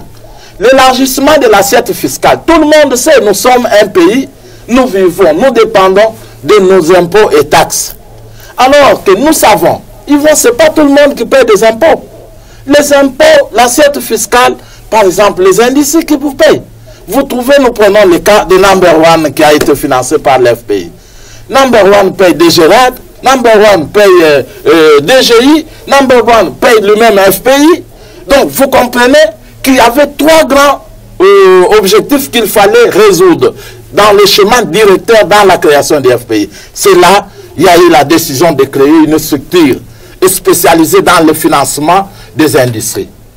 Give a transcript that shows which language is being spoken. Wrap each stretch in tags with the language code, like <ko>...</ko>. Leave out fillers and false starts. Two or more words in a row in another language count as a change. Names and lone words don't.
<fr>L'élargissement de l'assiette fiscale. Tout le monde sait, nous sommes un pays, nous vivons, nous dépendons de nos impôts et taxes. Alors que nous savons, ce n'est pas tout le monde qui paye des impôts. Les impôts, l'assiette fiscale, par exemple, les indiciels qui vous payent. Vous trouvez, nous prenons le cas de Number One qui a été financé par l'FPI. Number One paye DGRAD, Number One paye DGI, Number One paye le même FPI. Donc, vous comprenez qu'il y avait trois grands objectifs qu'il fallait résoudre dans le chemin directeur dans la création du FPI. C'est là il y a eu la décision de créer une structure spécialisée dans le financement des industries.</fr>